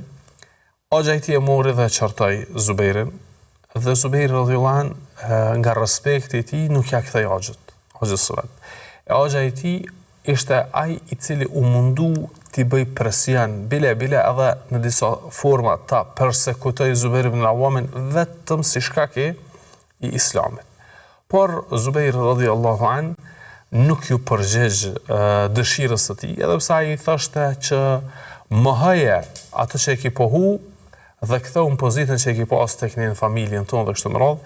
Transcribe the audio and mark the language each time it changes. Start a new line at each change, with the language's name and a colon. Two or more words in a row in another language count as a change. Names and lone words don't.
Albanian: Axha i tij e mori dhe çartoi Zubairin, dhe Zubairi
Arabic: رضي الله عنه
Albanian: nga respekti i tij nuk ja kthei Axhës së vet. Axha i tij ishte ai i cili u mundu t'i bëj presion, bile edhe në disa forma ta persekutoi Zubair ibn al-Awamin vetëm si shkak i Islamit. Por Zubairi
Arabic: رضي الله عنه
Albanian: nuk ju përgjigj dëshirës së tij, edhe pse ai thoshte që mohoje atë që e ki pohu dhe ktheu në pozitën që e ki pas tek në familjen tonë dhe kështu me radhë.